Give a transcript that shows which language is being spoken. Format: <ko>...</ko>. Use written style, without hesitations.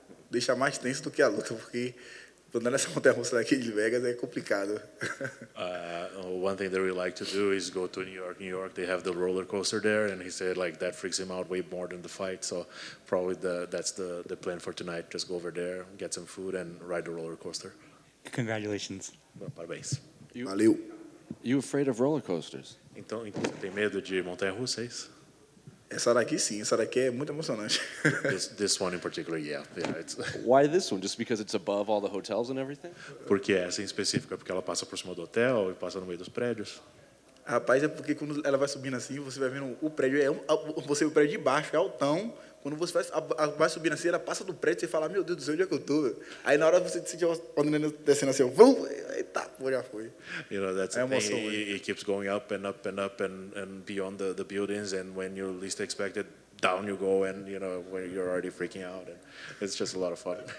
<pt>Deixa mais tenso do que a luta, porque andar nessa montanha-russa daqui de Vegas é complicado.</pt> <en>One thing that we like to do is go to New York. New York, they have the roller coaster there, and he said like that freaks him out way more than the fight. So probably that's the plan for tonight. Just go over there, get some food, and ride the roller coaster. Congratulations.</en> <pt>Well, parabéns. Valeu.</pt> <en>You afraid of roller coasters?</en> <pt>Então você tem medo de montanha-russa, é isso? Essa daqui sim, essa daqui é muito emocionante.</pt> <en>This one in particular, yeah. It's Why this one? Just because it's above all the hotels and everything?</en> <pt>porque essa em específica, porque ela passa por cima do hotel e passa no meio dos prédios. Rapaz, é porque quando ela vai subindo assim, você vai vendo o prédio, você vê o prédio de baixo, é altão. Quando você vai subindo assim, ela passa do prédio, você fala, meu Deus do céu, onde é que eu tô? Aí na hora você sente o adrenalina descendo assim, vum, eita, pô, já foi.</pt> <en>That's</en> <pt>É</pt> <en>the thing.</en> <pt>emoção,</pt> <en>It keeps going up and up and up and beyond the buildings, and when you least expect it, down you go, and when you're already freaking out, and it's just a lot of fun.</en>